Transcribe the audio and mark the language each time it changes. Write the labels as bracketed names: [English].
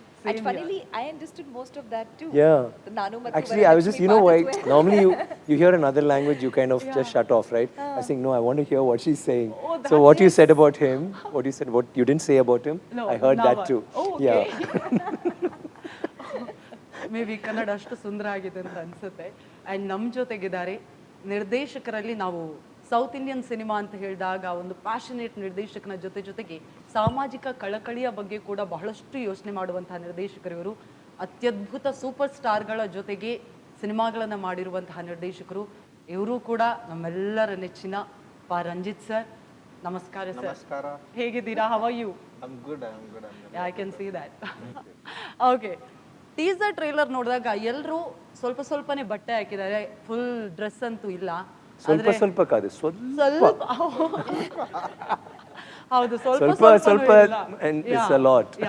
[English] And funnily, I understood most of that too. Yeah. Actually, I was just, you know why, normally you hear another language, you kind of just shut off, right? I was saying, no, I want to hear what she's saying. Oh, so what you said about him, what you didn't say about him, no, I heard that too. Oh, okay. Yeah. [Kannada] Maybe Kannada ಅಷ್ಟು ಸುಂದರ ಆಗಿದೆ ಅಂತ ಅನ್ಸುತ್ತೆ. And ನಮ್ಮ ಜೊತೆಗಿದ್ದಾರೆ ನಿರ್ದೇಶಕರಲ್ಲಿ, ನಾವು south Indian cinema ಅಂತ ಹೇಳಿದಾಗ ಒಂದು ಪ್ಯಾಷನೇಟ್ ನಿರ್ದೇಶಕನ ಜೊತೆಗೆ ಸಾಮಾಜಿಕ ಕಳಕಳಿಯ ಬಗ್ಗೆ ಕೂಡ ಬಹಳಷ್ಟು ಯೋಚನೆ ಮಾಡುವಂತಹ ನಿರ್ದೇಶಕರು ಇವರು. ಅತ್ಯದ್ಭುತ ಸೂಪರ್ ಸ್ಟಾರ್ಗಳ ಜೊತೆಗೆ ಸಿನಿಮಾಗಳನ್ನು ಮಾಡಿರುವಂತಹ ನಿರ್ದೇಶಕರು ಇವರು ಕೂಡ. ನಮ್ಮೆಲ್ಲರ ನೆಚ್ಚಿನ PaRanjith ಸರ್. ನಮಸ್ಕಾರ ಸರ್. ನಮಸ್ಕಾರ. ಹೇಗಿದ್ದೀರಾ? [English] How are you? I'm good. I can see that. [Kannada] Okay, teaser trailer ನೋಡಿದಾಗ ಎಲ್ಲರೂ ಸ್ವಲ್ಪನೇ ಬಟ್ಟೆ ಹಾಕಿದ್ದಾರೆ, ಫುಲ್ ಡ್ರೆಸ್ ಅಂತೂ ಇಲ್ಲ. ಸ್ವಲ್ಪ ಕಾದು ಸ್ವಲ್ಪ ಹೌದು, ಸ್ವಲ್ಪ [English] and it's a lot.